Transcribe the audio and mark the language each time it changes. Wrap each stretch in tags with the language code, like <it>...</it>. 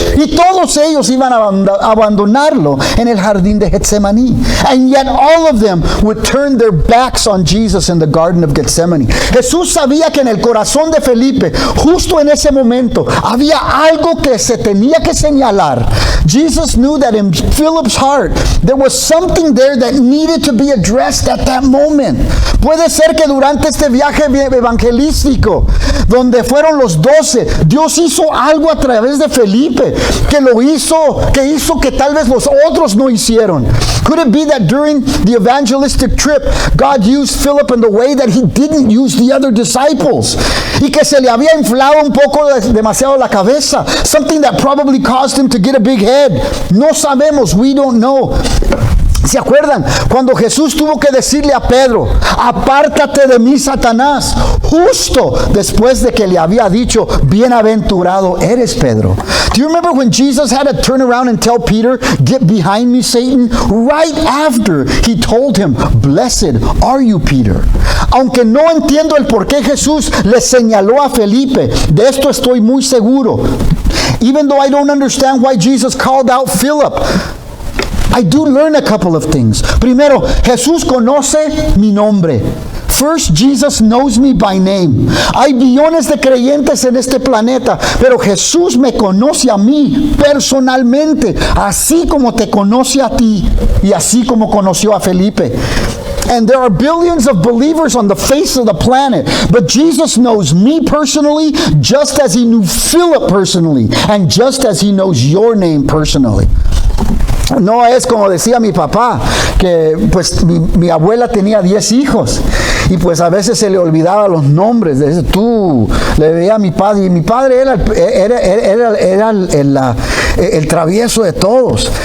<es>Y todos ellos iban a abandonarlo en el jardín de Getsemaní.</es> <en>And yet all of them would turn their backs on Jesus in the Garden of Gethsemane.</en> <es>Jesús sabía que en el corazón de Felipe, justo en ese momento, había algo que se tenía que señalar.</es> <en>Jesus knew that in Philip's heart there was something there that needed to be addressed at that moment.</en> <es>Puede ser que durante este viaje evangelístico, donde fueron los 12, Dios hizo algo a través de Felipe que hizo que tal vez los otros no hicieron.</es> <en>Could it be that during the evangelistic trip, God used Philip in the way that he didn't use the other disciples?</en> <es>Y que se le había inflado un poco demasiado la cabeza.</es> <en>Something that probably caused him to get a big head.</en> <es>No sabemos,</es> <en>we don't know.</en> <es>¿Se acuerdan? Cuando Jesús tuvo que decirle a Pedro, apártate de mí, Satanás, justo después de que le había dicho, bienaventurado eres, Pedro.</es> <en>Do you remember when Jesus had to turn around and tell Peter, get behind me, Satan? Right after he told him, blessed are you, Peter.</en> <es>Aunque no entiendo el por qué Jesús le señaló a Felipe, de esto estoy muy seguro.</es> <en>Even though I don't understand why Jesus called out Philip, I do learn a couple of things.</en> <es>Primero, Jesús conoce mi nombre.</es> <en>First, Jesus knows me by name.</en> <es>Hay billones de creyentes en este planeta, pero Jesús me conoce a mí personalmente, así como te conoce a ti y así como conoció a Felipe.</es> <en>And there are billions of believers on the face of the planet, but Jesus knows me personally just as he knew Philip personally, and just as he knows your name personally.</en> <es>No es como decía mi papá, que pues mi abuela tenía 10 hijos y pues a veces se le olvidaba los nombres. De tú le veía a mi padre, y mi padre era el travieso de todos.</es>